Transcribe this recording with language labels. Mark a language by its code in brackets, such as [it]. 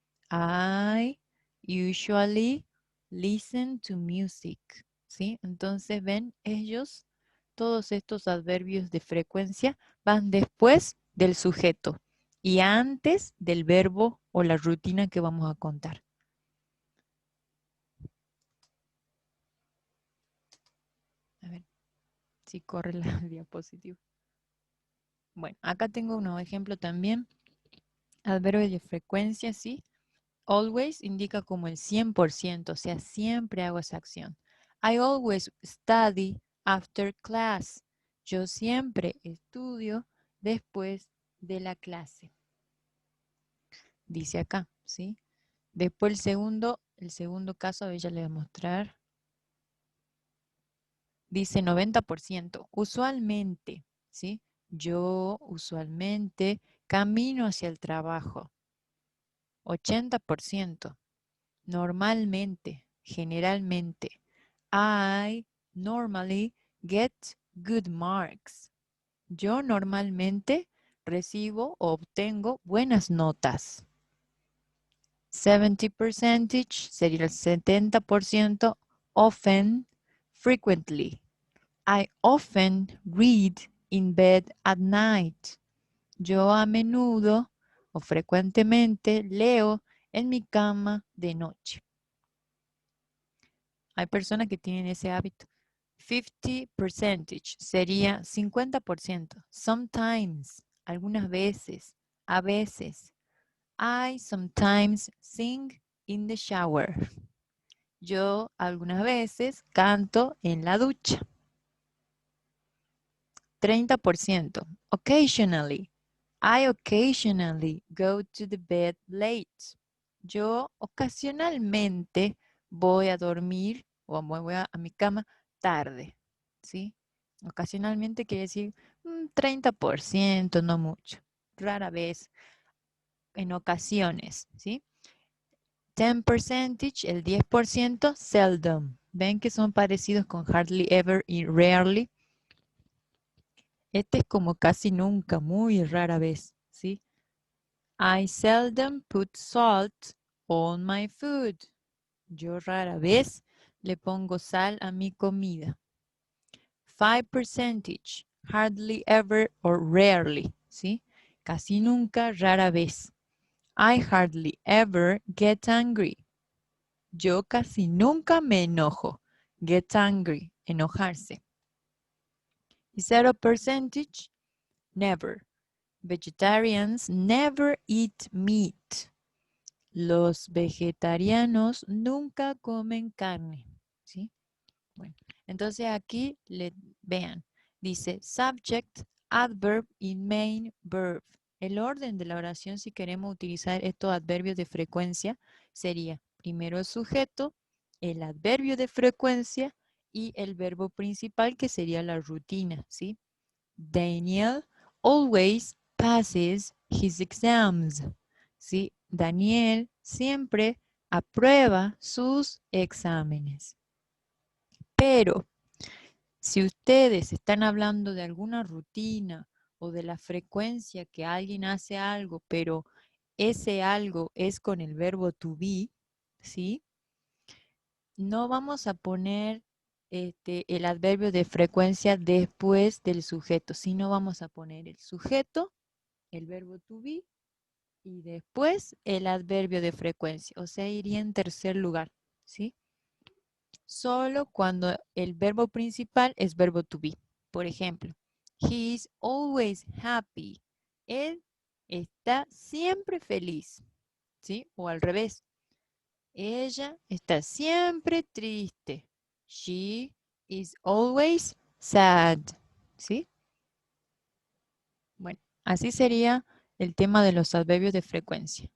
[en] I usually listen to music. [es] ¿Sí? Entonces, ven, ellos, todos estos adverbios de frecuencia van después del sujeto y antes del verbo o la rutina que vamos a contar. A ver si corre la diapositiva. Bueno, acá tengo unos ejemplos también. Adverbios de frecuencia, ¿sí? Always indica como el 100%, o sea, siempre hago esa acción. [en] I always study after class. [es] Yo siempre estudio después de la clase. Dice acá, ¿sí? Después el segundo caso, a ver, ya le voy a mostrar. Dice 90%. Usualmente, ¿sí? Yo usualmente camino hacia el trabajo. 80%. Normalmente, generalmente. [en] I normally get good marks. [es] Yo normalmente recibo o obtengo buenas notas. 70% sería el 70%. [en] Often, frequently. I often read in bed at night. [es] Yo a menudo o frecuentemente leo en mi cama de noche. Hay personas que tienen ese hábito. 50% sería 50%. [en] Sometimes, [es] algunas veces, a veces. [en] I sometimes sing in the shower. [es] Yo algunas veces canto en la ducha. [en] 30%. Occasionally. I occasionally go to the bed late. [es] Yo ocasionalmente voy a dormir o me voy a mi cama tarde. ¿Sí? Ocasionalmente quiere decir 30%, no mucho. Rara vez, en ocasiones. ¿Sí? 10%, el 10%, seldom. ¿Ven que son parecidos con hardly ever y rarely? Este es como casi nunca, muy rara vez, ¿sí? [en] I seldom put salt on my food. [es] Yo rara vez le pongo sal a mi comida. [en] 5%, hardly ever or rarely, ¿sí? [es] Casi nunca, rara vez. [en] I hardly ever get angry. [es] Yo casi nunca me enojo. [en] Get angry, [es] enojarse. Y 0%, never. [en] Vegetarians never eat meat. [es] Los vegetarianos nunca comen carne. ¿Sí? Bueno, entonces aquí vean, dice subject, adverb y main verb. El orden de la oración, si queremos utilizar estos adverbios de frecuencia, sería primero el sujeto, el adverbio de frecuencia y el verbo principal, que sería la rutina, ¿sí? [en] Daniel always passes his exams. [es] ¿Sí? Daniel siempre aprueba sus exámenes. Pero si ustedes están hablando de alguna rutina o de la frecuencia que alguien hace algo, pero ese algo es con el verbo to be, ¿sí? No vamos a poner el adverbio de frecuencia después del sujeto, sino vamos a poner el sujeto, el verbo to be y después el adverbio de frecuencia, o sea, iría en tercer lugar, ¿sí? Solo cuando el verbo principal es verbo to be. Por ejemplo, [en] he is always happy. [es] Él está siempre feliz, ¿sí? O al revés. Ella está siempre triste. [en] She is always sad, [es] ¿sí? Bueno, así sería el tema de los adverbios de frecuencia.